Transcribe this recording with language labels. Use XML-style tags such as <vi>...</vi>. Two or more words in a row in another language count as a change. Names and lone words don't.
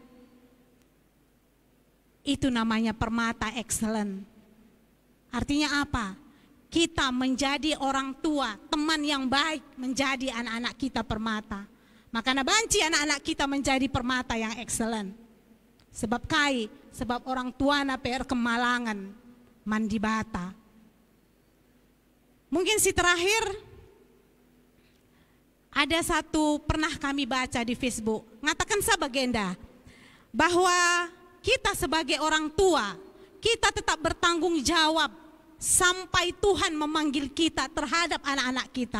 <id>Itu namanya permata excellent. Artinya apa? Kita menjadi orang tua, teman yang baik menjadi anak-anak kita permata. Makanya banci anak-anak kita menjadi permata yang excellent. Sebab sebab orang tua na PR kemalangan, mandi bata. Mungkin si terakhir, ada satu pernah kami baca di Facebook,</id> <btx>ngatakan sabagenda,</btx> <id>bahwa kita sebagai orang tua, kita tetap bertanggung jawab sampai Tuhan memanggil kita terhadap anak-anak kita.</id>